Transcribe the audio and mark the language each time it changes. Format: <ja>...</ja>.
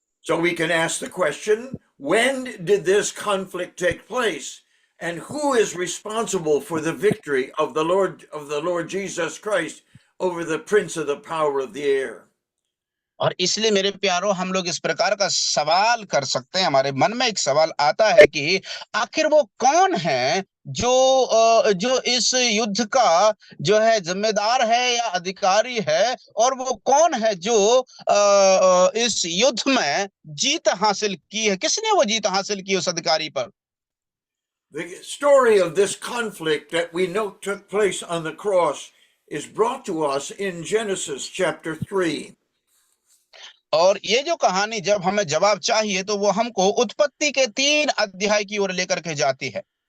<en>So we can ask the question, when did this conflict take place? And who is responsible for the victory of the Lord Jesus Christ over the prince of the power of the air?</en> <hi>और इसलिए मेरे प्यारो हम लोग इस प्रकार का सवाल कर सकते हैं, हमारे मन में एक सवाल आता है कि आखिर वो कौन है जो इस युद्ध का जो है जिम्मेदार है या अधिकारी है, और वो कौन है जो इस युद्ध में जीत हासिल की है, किसने वो जीत हासिल की उस अधिकारी पर।</hi> <en>The story of this conflict that we know took place on the cross is brought to us in Genesis chapter 3.</en> <hi>और ये जो कहानी जब हमें जवाब चाहिए तो वो हमको उत्पत्ति के 3 अध्याय की ओर लेकर के जाती है।</hi>